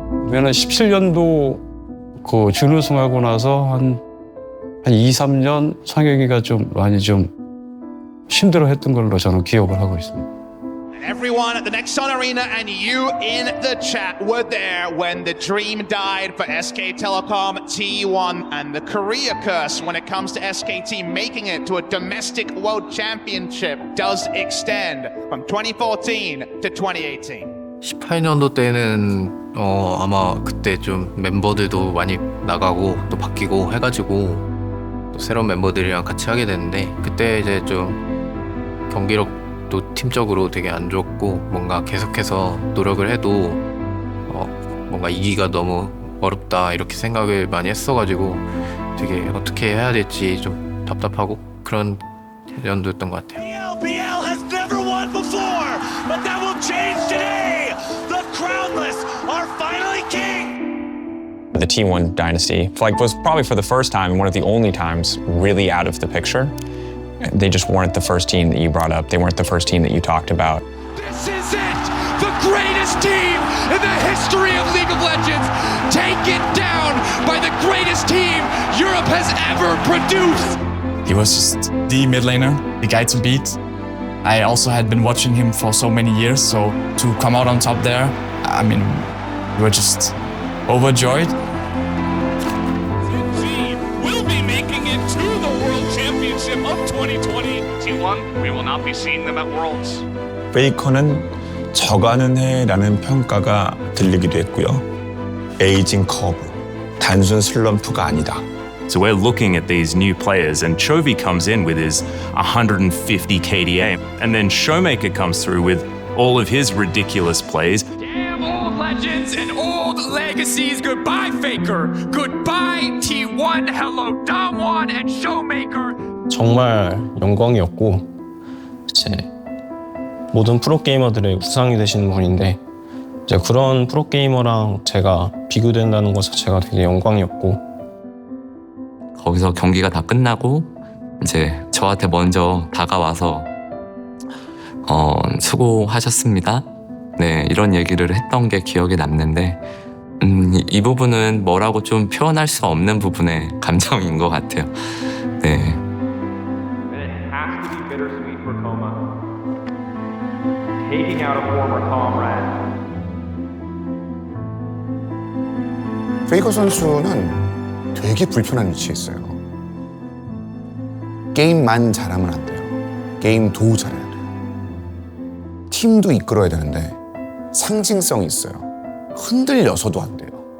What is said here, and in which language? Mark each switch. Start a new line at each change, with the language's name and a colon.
Korean: 저는 17년도 그 준우승하고 나서 한 2, 3년 상혁이가 좀 많이 좀 힘들어했던 걸로 저는 기억을 하고 있습니다.
English: Everyone at the next Sun Arena and you in the chat were there when the dream died for SK Telecom T1 and the Korea curse when it comes to SKT making it to a domestic world championship does extend from 2014 to 2018.
Korean: 18년도 때는 아마 그때 좀 멤버들도 많이 나가고 또 바뀌고 해가지고 또 새로운 멤버들이랑 같이 하게 됐는데 그때 이제 좀 경기력도 팀적으로 되게 안 좋았고 뭔가 계속해서 노력을 해도 뭔가 이기가 너무 어렵다 이렇게 생각을 많이 했어가지고 되게 어떻게 해야 될지 좀 답답하고 그런 연도였던 것 같아요.
English: LBL has never won before, but that will change today. The crownless are finally king. The T1 dynasty was probably for the first time and one of the only times really out of the picture. They just weren't the first team that you brought up. They weren't the first team that you talked about. This is it! The greatest team in the history of League of Legends, taken down by the greatest team Europe has ever produced! He was just the mid laner, the guy to beat. I also had been watching him for so many years, so to come out on top there, I mean, we were just overjoyed. Team will be making it to the World Championship of 2020. T1, we will not be seeing them at Worlds.
Korean: 페이커는 저가는 해라는 평가가 들리기도 했고요. 에이징 커브, 단순 슬럼프가 아니다.
English: So we're looking at these new players, and Chovy comes in with his 150 KDA, and then Showmaker comes through with all of his ridiculous plays. Damn old legends and old legacies. Goodbye, Faker. Goodbye, T1. Hello, Damwon and Showmaker.
Korean: 정말 영광이었고 이제 모든 프로게이머들의 우상이 되시는 분인데 이제 그런 프로게이머랑 제가 비교된다는 것 자체가 되게 영광이었고 거기서 경기가 다 끝나고 이제 저한테 먼저 다가와서 수고하셨습니다. 네, 이런 얘기를 했던 게 기억에 남는데 이 부분은 뭐라고 좀 표현할 수 없는 부분의 감정인 것 같아요. 네.
English: Has to be bittersweet for Coma. Taking out a former comrade.
Korean: 페이커 선수는 되게 불편한 위치에 있어요. 게임만 잘하면 안 돼요. 게임도 잘해야 돼요. 팀도 이끌어야 되는데 상징성이 있어요. 흔들려서도 안 돼요.